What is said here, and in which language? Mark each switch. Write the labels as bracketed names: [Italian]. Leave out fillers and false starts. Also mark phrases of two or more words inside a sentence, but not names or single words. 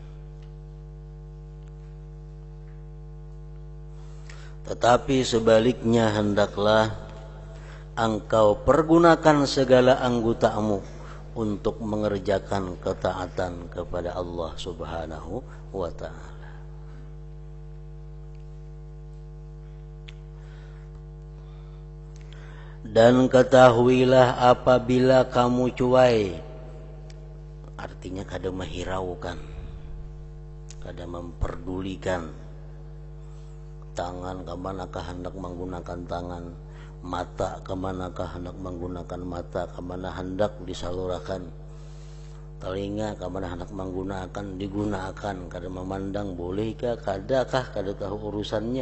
[Indonesian] Tetapi sebaliknya hendaklah engkau pergunakan segala anggotamu untuk mengerjakan ketaatan kepada Allah [Arabic] Subhanahu wa ta'ala. [Indonesian] Dan ketahuilah apabila kamu cuai, artinya kada menghiraukan, kada memperdulikan, tangan kemanakah hendak menggunakan tangan, mata kemanakah hendak menggunakan mata, kemana hendak disalurkan, telinga kemana hendak menggunakan digunakan, kada memandang bolehkah, kadakah, kada tahu urusannya.